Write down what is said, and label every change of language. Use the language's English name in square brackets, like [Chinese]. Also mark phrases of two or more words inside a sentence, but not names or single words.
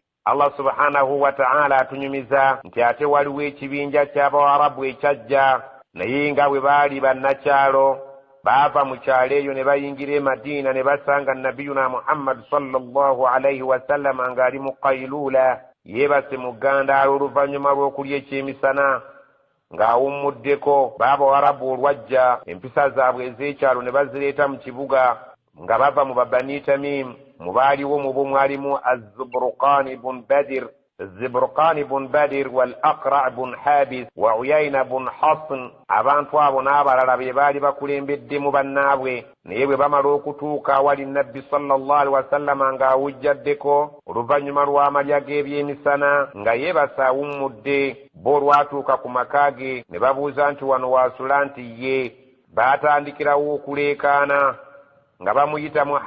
[Arabic] الله سبحانه وتعالى [Ganda] atunyumiza nti ate waliwo ekibinja ky'Abawarabu ekyajja, naye nga bwe baali bannakyalo, baava mu kyalo eyo ne bayingira e Madiina ne basanga Nabiyuna Muhammad [Arabic] صلى الله عليه وسلم [Ganda] ng'ali mu qaylula, yeebase mu ggandaalo oluvannyuma lw'okulya ekyemisana ng'awummuddeko. B'Abawarabu olwajja empisa zaabwe ez'ekyalo ne bazireeta mu kibuga nga bava mu Bani Tamim. Mu baaliwo mu bo mwalimu Az-Zubruqani bun Badir الزبرقان بن بدر والأقرع بن حابس وعيين بن حصن abantu abo n'abalala be baali bakulembeddemu bannaabwe naye bwe bamala okutuuka awali nabbi [Arabic] صلى الله عليه وسلم [Ganda] ng'awujjaddeko oluvannyuma lw'amalya g'ebyemisana nga yeebasa awummudde bo olwatuuka ku maka ge ne babuuza nti wano waasula nti ye baatandikirawo okuleekaana nga bamuyita